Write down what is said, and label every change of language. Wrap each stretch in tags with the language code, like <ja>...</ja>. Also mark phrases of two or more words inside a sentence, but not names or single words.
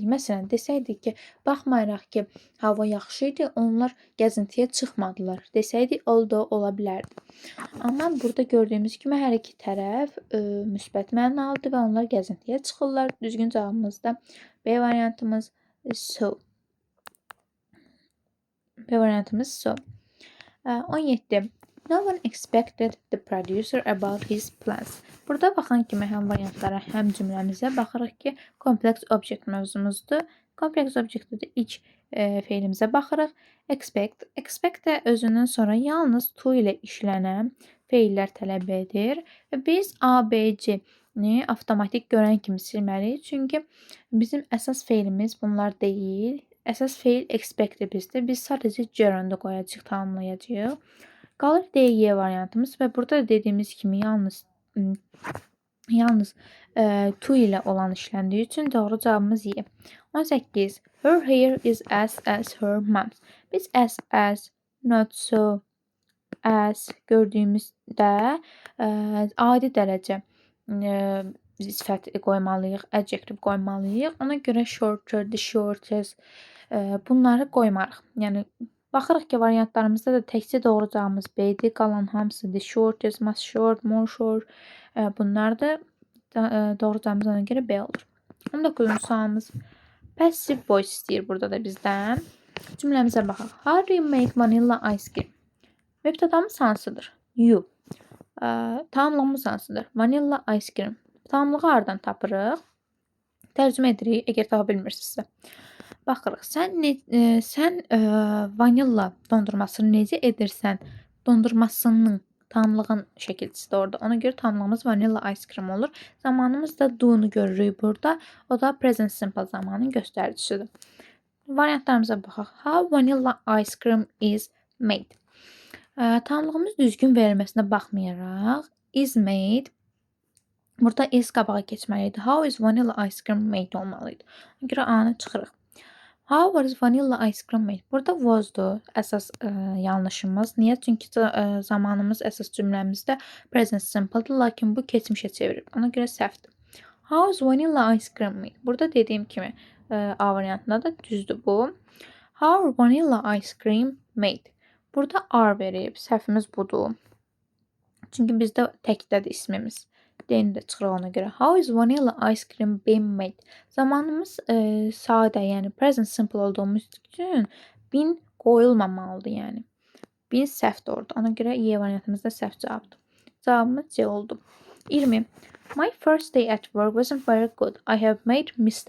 <az>Məsələn, desəydik ki, baxmayaraq ki, hava yaxşı idi, onlar gəzintiyə çıxmadılar. Desəydik, although ola bilərdi. Amma burada gördüyümüz kimi hər iki tərəf müsbət mənalıdır və onlar gəzintiyə çıxırlar. Düzgün cavabımız da B variantımız so. B variantımız so. 17.</az> <en>No one expected the producer about his plans.</en> <az>Burada baxan kimi həm variantlara, həm cümləmizə baxırıq ki,</az> <en>complex object</en> <az>mövzumuzdur.</az> <en>Complex objectdə</en> <az>də ilk feilimizə baxırıq. Expect. Expect də özündən sonra yalnız to ilə işlənən feillər tələb edir. Və biz ABC-ni avtomatik görən kimi silməliyik. Çünki bizim əsas feilimiz bunlar deyil. Əsas feil expect-dir bizdə. Biz sadəcə gerund qoyacağıq, tanımlayacağıq. Qalır D-Y variantımız və burada da dediyimiz kimi yalnız to ilə olan işləndiyi üçün doğru cavabımız Y. 18.</az> <en>Her hair is as her mom's.</en> <az>Biz</az> <en>as, not so, as</en> <az>gördüyümüzdə adi dərəcə sifət qoymalıyıq, adjective qoymalıyıq. Ona görə</az> <en>shorter, the shortest</en> <az>bunları qoymarıq. Yəni baxırıq ki, variantlarımızda da təkcə doğru cavabımız B-dir.</az> <en>Qalan hamısı the shortest, most short, more short.</en> <az>Bunlar da doğru cavabımız ona görə B olur. 19-cu sualımız.</az> <en>Passive voice</en> <az>istəyir burada da bizdən. Cümləmizə baxaq.</az> <en>How do you make vanilla ice cream?</en> <az>Mübtədamız hansıdır? You. Tamamlığımız hansıdır?</az> <en>Vanilla ice cream.</en> <az>Tamamlığı hardan tapırıq? Tərcümə edirik, əgər tapa bilmirsinizsə. Baxırıq. Sən vanilla dondurmasını necə edirsən? Dondurmasının tamamlığın şəkilçisi də orada. Ona görə tamamlığımız</az> <en>vanilla ice cream</en> <az>olur. Zamanımız da do-nu görürük burada. O da</az> <en>present simple</en> <az>zamanın göstəricisidir. Variantlarımıza baxaq.</az> <en>How vanilla ice cream is made?</en> <az>Tamamlığımız düzgün verilməsinə baxmayaraq</az> <en>is made.</en> <az>Burada is qabağa keçməliydi.</az> <en>How is vanilla ice cream made olmalıydı.</en> <az>Ona görə A-nı çıxırıq.</az> <en>How was vanilla ice cream made?</en> <az>Burada was'dur əsas yanlışımız. Niyə? Çünki zamanımız əsas cümləmizdə</az> <en>present simple'dır,</en> <az>lakin bu keçmişə çevirir. Ona görə səhvdir.</az> <en>How is vanilla ice cream made?</en> <az>Burada dediyim kimi A variantında da düzdür bu.</az> <en>How vanilla ice cream made?</en> <az>Burada R verib. Səhvimiz budur. Çünki bizdə təkdədir ismimiz. D-ni də çıxırıq ona görə.</az> <en>How is vanilla ice cream being made?</en> <az>Zamanımız sadə, yəni</az> <en>present simple</en> <az>olduğumuz üçün been qoyulmamalıdır, yəni. Been səhvdir orada. Ona görə Y variantımız da səhv cavabdır. Cavabımız C oldu. 20.</az> <en>My first day at work wasn't very good.</en>